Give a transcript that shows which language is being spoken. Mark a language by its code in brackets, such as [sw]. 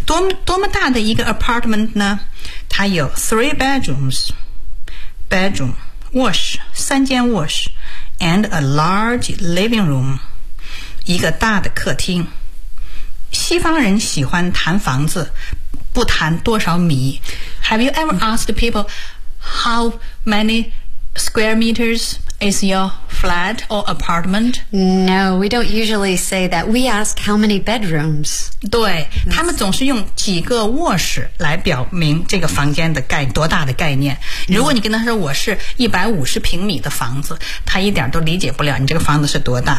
[zh] 多么大的一个 apartment 呢？它有 [en] 3 bedrooms, [zh] 3间卧室 [en] and a large living room, [zh] 一个大的客厅。西方人喜欢谈房子，不谈多少米。 [en] Have you ever asked people how many square meters is your flat or apartment? No, we don't usually say that. We ask how many bedrooms. [zh] 对，他们总是用几个卧室来表明这个房间的概多大的概念。如果你跟他说我是150平米的房子，他一点都理解不了你这个房子是多大。